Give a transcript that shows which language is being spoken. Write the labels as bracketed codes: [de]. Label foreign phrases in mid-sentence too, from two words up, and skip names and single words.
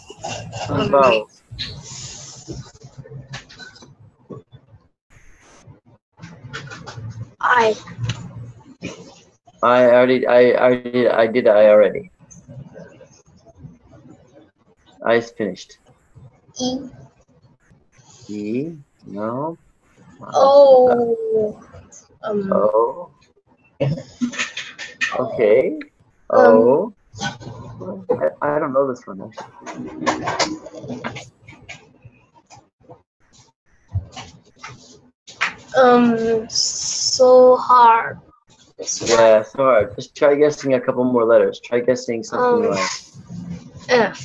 [en] Some vowels. I. I did already. I finished. E. E? No. O. O. Okay. O. I don't know this one actually. So hard. Yeah, so hard. Just try guessing a couple more letters. Try guessing something like F.